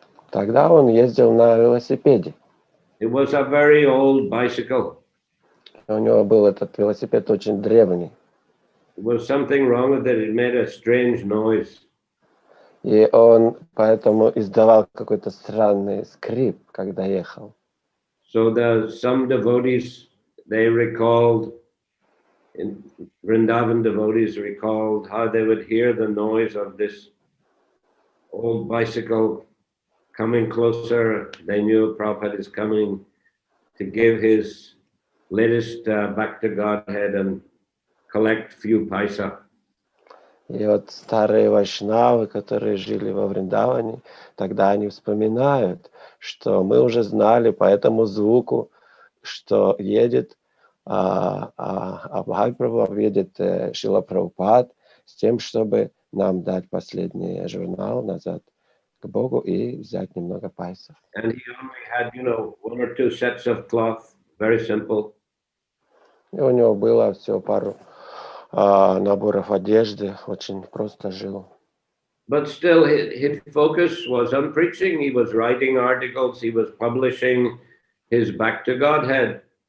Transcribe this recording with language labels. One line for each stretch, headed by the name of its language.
Russian: Тогда он ездил на велосипеде.
English: It was a very old bicycle.
Russian: У него был этот велосипед очень древний.
English: There was something wrong with it. It made a strange noise.
Russian: И он поэтому издавал какой-то странный скрип, когда ехал.
English: So some devotees, they recalled, in Vrindavan devotees recalled how they would hear the noise of this old bicycle coming closer. They knew Prabhupada is coming to give his latest Back to Godhead and collect few paisa.
Russian: И вот старые вайшнавы, которые жили во Вриндаване, тогда они вспоминают, что мы уже знали по этому звуку, что едет Бхактивиданта, едет Шрила Прабхупад с тем, чтобы нам дать последний журнал назад к Богу и взять немного пайсов.
English: And he only had, you know, 1 or 2 sets of cloth, very simple.
Russian: И у него было всего пару наборов одежды, очень просто жил.
English: But still, his focus was on preaching. He was writing articles. He was publishing his Back to Godhead.